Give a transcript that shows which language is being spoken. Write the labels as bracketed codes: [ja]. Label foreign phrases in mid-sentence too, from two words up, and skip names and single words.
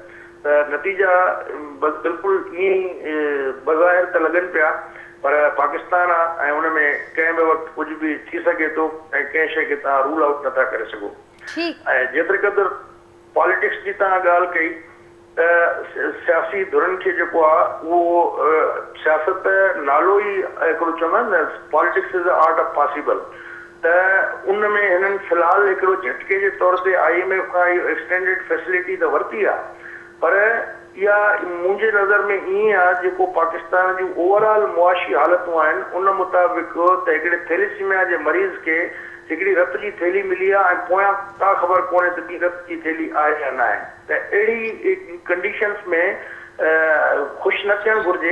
[sd] त नतीजा बिल्कुलु ईअं ई बज़ाहिर त लॻनि पिया, पर पाकिस्तान आहे ऐं उन में कंहिं बि वक़्तु कुझु बि थी सघे थो ऐं कंहिं शइ खे तव्हां [en] rule out [sd] नथा करे सघो। ऐं जेतिरे क़दुरु पॉलिटिक्स जी तव्हां ॻाल्हि कई त सियासी धुरनि खे जेको आहे उहो सियासत नालो ई हिकिड़ो चवंदा आहिनि न, [en] politics is the art of possible, [sd] त उन में हिननि फ़िलहालु हिकिड़ो झटके जे तौर ते IMF खां इहो [en] extended facility [sd] त वरिती आहे, पर इहा मुंहिंजे नज़र में ईअं आहे जेको पाकिस्तान जूं ओवरऑल मुआशी हालतूं आहिनि उन मुताबिक़ त हिकिड़े थैलेसीमिया जे मरीज़ खे हिकिड़ी रत जी थैली मिली आहे ऐं पोयां का ख़बर कोन्हे त ॿी रत जी थैली आहे या न आहे, त अहिड़ी कंडीशंस में ख़ुशि न थियणु घुरिजे।